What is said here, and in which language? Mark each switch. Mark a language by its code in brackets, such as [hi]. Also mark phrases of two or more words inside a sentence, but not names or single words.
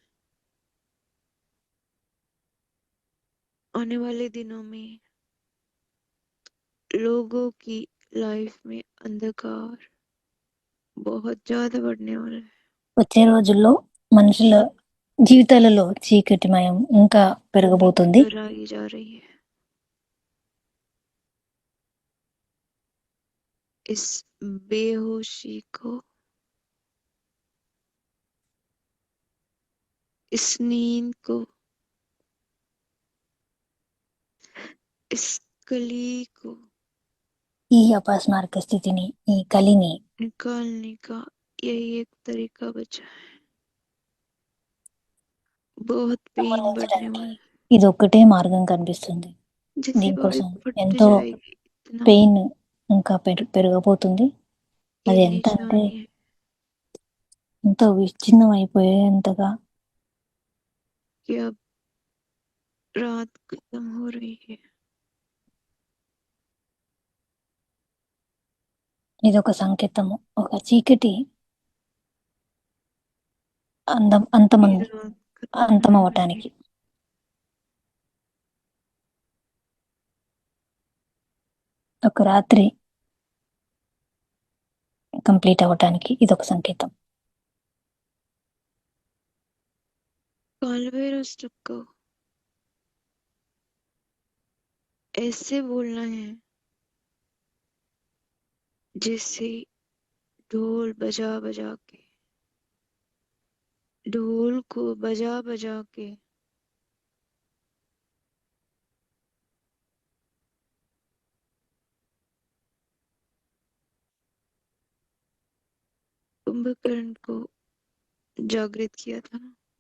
[hi] आने वाले दिनों में लोगों की लाइफ में अंधकार बहुत ज्यादा बढ़ने वाला है। [te] వచ్చే రోజుల్లో మనుషుల జీవితాలలో చీకటిమయం ఇంకా పెరగబోతుంది. [hi] आई जा रही है। इस बेहोशी को, इस नींद को, इस कली को [te] ఈ అపస్మారక స్థితిని, ఈ కలిని [hi] निकालने का यही एक तरीका बचा है। बहुत पेन बढ़ने वाला है। [te] ఇది ఒక్కటే మార్గం కనిపిస్తుంది. [hi] जैसे बॉडी [te] దీనికోసం [hi] फट [te] ఎంతో [hi] जाएगी, इतना [te] పెయిన్ ఇంకా పెరగబోతుంది. [hi] ये [te] అది ఎంత అంటే [hi] निशानी है [te] ఎంతో విచ్ఛిన్నం అయిపోయేంతగా [hi] कि अब रात खत्म हो रही है। [te] ఇది ఒక సంకేతము, ఒక చీకటి [hi] ये रात खत्म होने [te] అంతం [hi] वाली है। [te] అవటానికి. ఒక రాత్రి కంప్లీట్ అవటానికి ఇది ఒక సంకేతం. [hi] काल भैरव स्टक को ऐसे बोलना है जैसे ढोल बजा बजा के, ढोल को बजा बजा के कुंभकर्ण को जागृत किया था ना।